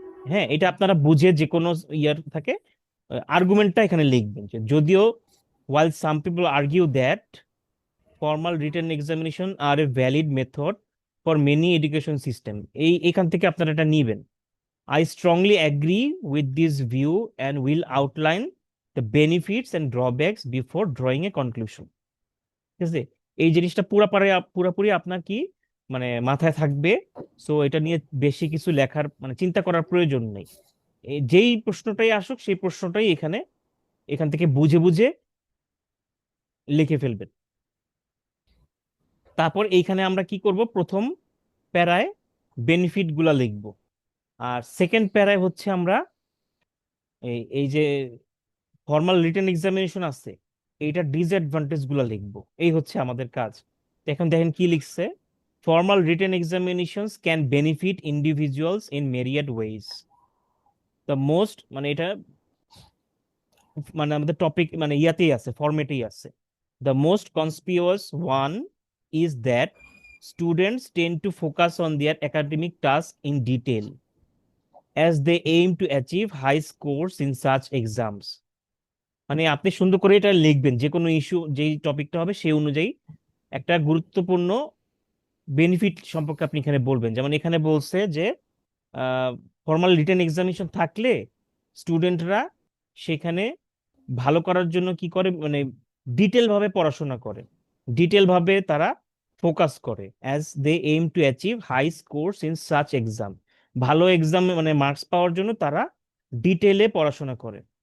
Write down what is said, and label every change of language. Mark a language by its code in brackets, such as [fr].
[bn] হ্যাঁ, এটা আপনারা বুঝে যে কোনো ইয়ার থাকে আর্গুমেন্টটা এখানে লিখবেন, যে যদিও [en] while some people argue that formal written examination are a valid method for many education system, [bn] এখান থেকে আপনারা এটা নিবেন। [en] I strongly agree with this view and will outline the benefits and drawbacks before drawing a conclusion. [bn] ঠিক আছে, এই জিনিসটা পুরাপুরি আপনার কি মানে মাথায় থাকবে। সো এটা নিয়ে বেশি কিছু লেখার মানে চিন্তা করার প্রয়োজন নেই, যেই প্রশ্নটাই আসুক সেই প্রশ্নটাই এখান থেকে বুঝে বুঝে লিখে ফেলবেন। তারপর এইখানে আমরা কি করব, প্রথম প্যারায় বেনিফিট গুলা লিখব, আর সেকেন্ড প্যারায় হচ্ছে আমরা এই যে ফর্মাল রিটেন এক্সামিনেশন আছে এইটার ডিসঅ্যাডভান্টেজ গুলা লিখব, এই হচ্ছে আমাদের কাজ। তো এখন দেখেন কি লিখছে, [en] formal written examinations can benefit individuals in myriad ways, [bn] the most মানে এটা মানে আমাদের টপিক মানে ইয়াতেই আছে, ফরম্যাটেই আছে। [en] The most conspicuous one is that students tend to focus on their academic tasks in detail as they aim to achieve high scores in such exams. [bn] মানে আপনি সুন্দর করে এটা লিখবেন, যে কোনো ইস্যু যেই টপিকটা হবে সেই অনুযায়ী একটা গুরুত্বপূর্ণ বেনিফিট সম্পর্কে আপনি এখানে বলবেন। যেমন এখানে বলছে যে ফর্মাল রিটেন এক্সামিনেশন থাকলে স্টুডেন্টরা সেখানে ভালো করার জন্য কি করে, মানে ডিটেল ভাবে পড়াশোনা করে, ডিটেল ভাবে তারা ফোকাস করে, [en] as they aim to achieve high scores in such exam, [bn] ভালো এক্সাম মানে মার্কস পাওয়ার জন্য তারা ডিটেলে পড়াশোনা করে।